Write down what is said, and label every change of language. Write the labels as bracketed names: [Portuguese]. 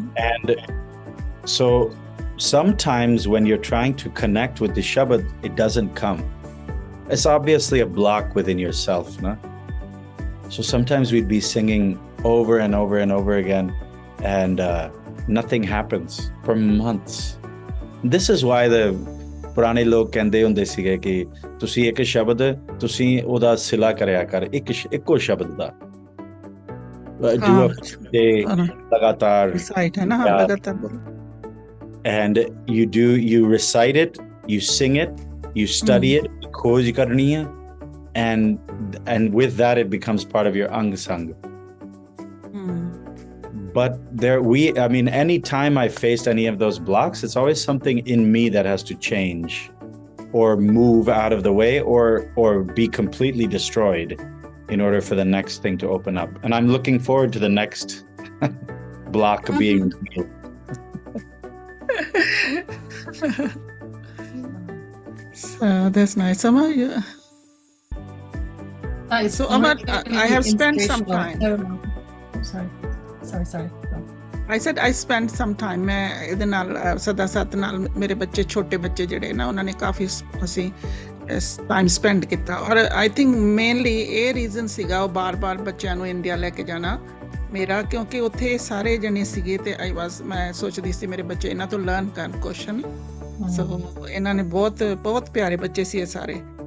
[English] And so sometimes when you're trying to connect with the Shabad, it doesn't come. It's obviously a block within yourself, no? So sometimes we'd be singing over and over and over again, and nothing happens for months. This is why the [Punjabi] ਪੁਰਾਣੇ ਲੋਕ ਕਹਿੰਦੇ ਹੁੰਦੇ ਸੀਗੇ ਕਿ ਤੁਸੀਂ ਇੱਕ ਸ਼ਬਦ ਤੁਸੀਂ ਉਹਦਾ ਸਿਲਾ ਕਰਿਆ ਕਰ ਇੱਕੋ ਸ਼ਬਦ ਦਾ ਜੋ ਲਗਾਤਾਰ ਰਿਸਾਈਟ ਹੈ ਨਾ ਲਗਾਤਾਰ ਬੋਲੋ [English] and you recite it, you sing it, you study it, [Punjabi] ਖੋਜ ਕਰਨੀ ਹੈ, [English] and with that it becomes part of your ang sang. But any time I faced any of those blocks, it's always something in me that has to change or move out of the way or be completely destroyed in order for the next thing to open up. And I'm looking forward to the next block being healed. So that's nice. Amma, so Amma, I have spent some time. Sorry. I said I spent some time. [Punjabi] ਮੈਂ ਇਹਦੇ ਨਾਲ ਸਦਾ ਸਤ ਨਾਲ ਮੇਰੇ ਬੱਚੇ ਛੋਟੇ ਬੱਚੇ ਜਿਹੜੇ ਨਾ ਉਹਨਾਂ ਨੇ ਕਾਫੀ ਅਸੀਂ ਟਾਈਮ ਸਪੈਂਡ ਕੀਤਾ ਔਰ [English] I think mainly [Punjabi] ਇਹ ਰੀਜ਼ਨ ਸੀਗਾ ਉਹ ਬਾਰ-ਬਾਰ ਬੱਚਿਆਂ ਨੂੰ ਇੰਡੀਆ ਲੈ ਕੇ ਜਾਣਾ ਮੇਰਾ ਕਿਉਂਕਿ ਉੱਥੇ ਸਾਰੇ ਜਣੇ ਸੀਗੇ ਤੇ ਮੈਂ ਸੋਚਦੀ ਸੀ ਮੇਰੇ ਬੱਚੇ ਇਹਨਾਂ ਤੋਂ ਲਰਨ ਕਰਨ ਕੁਐਸਚਨ ਸੋ ਇਹਨਾਂ ਨੇ ਬਹੁਤ ਪਿਆਰੇ ਬੱਚੇ ਸੀ ਇਹ ਸਾਰੇ